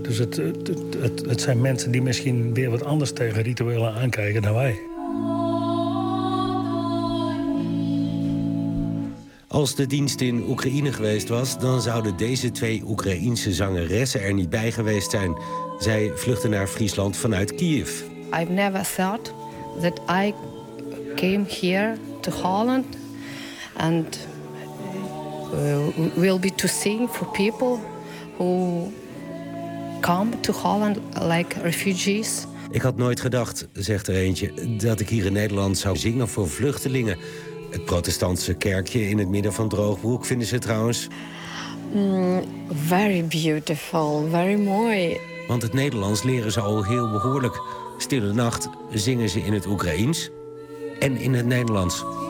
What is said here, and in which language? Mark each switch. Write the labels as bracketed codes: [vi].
[nl] Dus het zijn mensen die misschien weer wat anders tegen rituelen aankijken dan wij. Als de dienst in Oekraïne geweest was, dan zouden deze twee Oekraïense zangeressen er niet bij geweest zijn. Zij vluchten naar Friesland vanuit Kiev. [en] I've never thought that I came here to Holland and will be to sing for people who come to Holland like refugees. [nl] Ik had nooit gedacht, zegt er eentje, dat ik hier in Nederland zou zingen voor vluchtelingen. Het protestantse kerkje in het midden van Droogbroek vinden ze trouwens. [en] Very beautiful, very [nl] mooi. Want het Nederlands leren ze al heel behoorlijk. Stille nacht zingen ze in het Oekraïens en in het Nederlands.